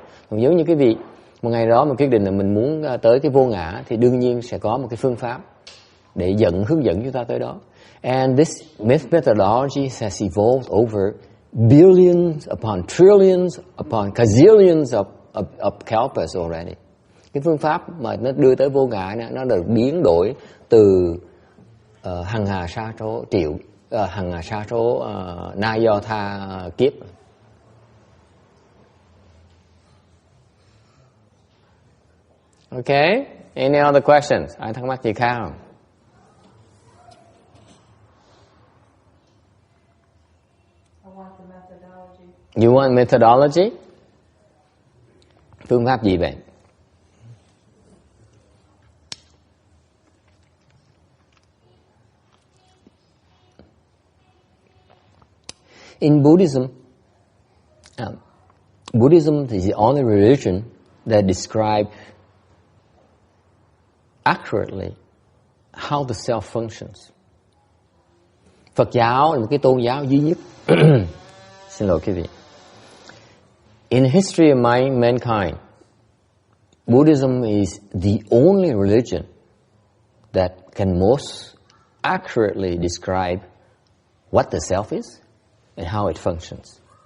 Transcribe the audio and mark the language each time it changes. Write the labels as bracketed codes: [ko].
[vi] Còn giống như cái vị một ngày đó mà quyết định là mình muốn tới cái vô ngã thì đương nhiên sẽ có một cái phương pháp để hướng dẫn chúng ta tới đó. [en] And this methodology has evolved over billions upon trillions upon gazillions of kalpas already. [vi] Cái phương pháp mà nó đưa tới vô ngã này, nó được biến đổi từ hằng hà sa số triệu, hằng hà sa số na do tha kiếp. [en] Okay? Any other questions? [vi] Ai thắc mắc gì khác không? [en] I want the methodology. You want methodology? [vi] Phương pháp gì vậy? [en] In Buddhism, Buddhism is the only religion that describes accurately how the self functions. [vi] Phật giáo là một cái tôn giáo duy nhất. Xin lỗi quý vị. [en] In the history of mankind, Buddhism is the only religion that can most accurately describe what the self is and how it functions.